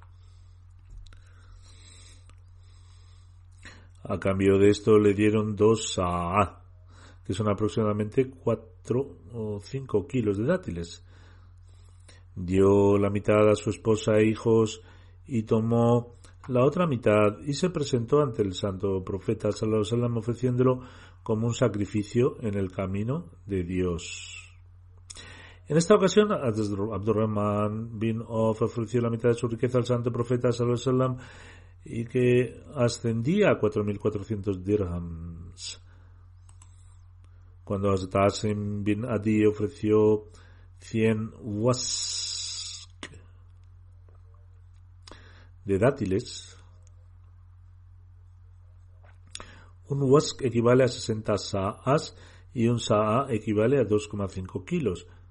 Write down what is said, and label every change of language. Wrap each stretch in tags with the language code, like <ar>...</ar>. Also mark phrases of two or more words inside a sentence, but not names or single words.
<es>A cambio de esto le dieron 2 sa'ah, que son aproximadamente 4 o 5 kilos de dátiles. Dio la mitad a su esposa e hijos y tomó la otra mitad y se presentó ante el santo profeta</es> <ar>صلى الله عليه وسلم</ar> <es>ofreciéndolo como un sacrificio en el camino de Dios. En esta ocasión, Abdurrahman bin Auf ofreció la mitad de su riqueza al santo profeta</es> <ar>صلى الله عليه وسلم</ar> <es>y que ascendía a 4.400 dirhams. Cuando Hazrat Asim bin Adi ofreció 100 wask de dátiles, un wask equivale a 60 sa'as y un sa'a equivale a 2,5 kilos.</es>